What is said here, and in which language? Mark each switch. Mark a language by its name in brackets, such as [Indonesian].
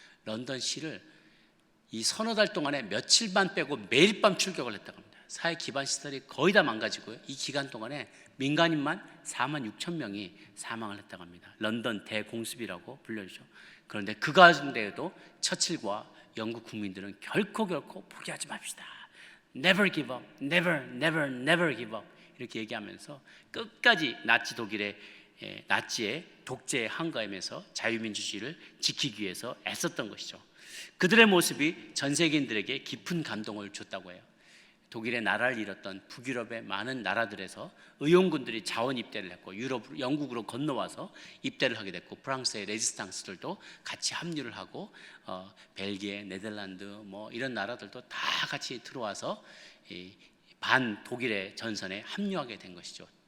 [Korean] 런던시를 이 서너 달 동안에 며칠만 빼고 매일 밤 출격을 했다고 합니다. 사회 기반 시설이 거의 다 망가지고요. 이 기간 동안에 민간인만 4만 6천 명이 사망을 했다고 합니다. 런던 대공습이라고 불려주죠. 그런데 그 가운데에도 처칠과 영국 국민들은 결코 포기하지 맙시다. [English] Never give up, never, never, never give up. [Korean] 이렇게 얘기하면서 끝까지 나치 독일의 나치의 독재에 항거하면서 자유민주주의를 지키기 위해서 애썼던 것이죠. 그들의 모습이 전 세계인들에게 깊은 감동을 줬다고 해요. 독일의 나라를 잃었던 북유럽의 많은 나라들에서 의용군들이 자원 입대를 했고 영국으로 건너와서 입대를 하게 됐고 프랑스의 레지스탕스들도 같이 합류를 하고 벨기에, 네덜란드 뭐 이런 나라들도 다 같이 들어와서 이 반 독일의 전선에 합류하게 된 것이죠.